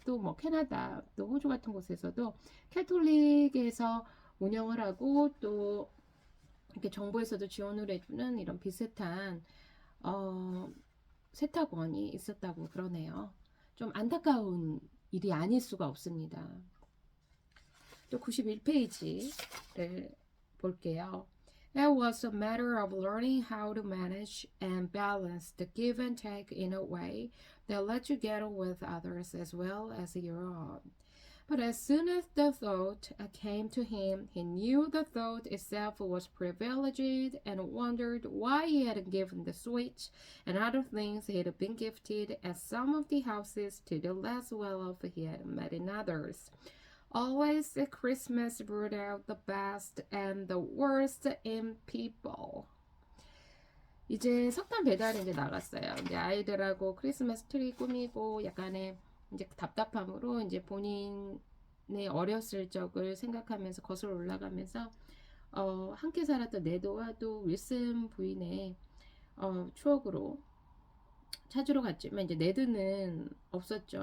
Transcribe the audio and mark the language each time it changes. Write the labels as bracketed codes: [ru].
[ko] 또 뭐 캐나다, 또 호주 같은 곳에서도 캐톨릭에서 운영을 하고 또 이렇게 정부에서도 지원을 해주는 이런 비슷한 세탁원이 있었다고 그러네요. 좀 안타까운 일이 아닐 수가 없습니다. 또 91페이지를 볼게요. [en] It was a matter of learning how to manage and balance the give and take in a way that let you get on with others as well as your own. But as soon as the thought came to him, he knew the thought itself was privileged and wondered why he had given the switch and other things he had been gifted at some of the houses to the less well-off he had met in others. Always at Christmas brought out the best and the worst in people. [ko] 이제 석탄 배달이 이제 나갔어요. 이제 아이들하고 크리스마스 트리 꾸미고 약간의 이제 답답함으로 이제 본인의 어렸을 적을 생각하면서 거슬러 올라가면서 함께 살았던 네도와 또 윌슨 부인의 추억으로 찾으러 갔지만 이제 네드는 없었죠.